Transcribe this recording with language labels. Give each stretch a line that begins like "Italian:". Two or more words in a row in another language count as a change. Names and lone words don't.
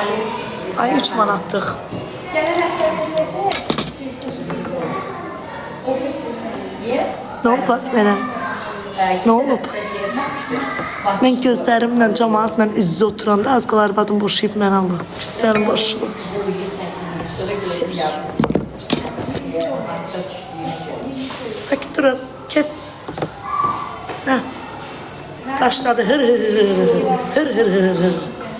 Azerbaijani: Ay 3 manatlıq. Ne olub mənə? Ne olub? Mən gözlərimlə, cəmaatla üz-üzə oturanda az qala arvadım boşayıb mən alır. Sənin başını. Sakit dur az. Kes. Heh. Başladı hır hır hır hır hır hır hır hır hır.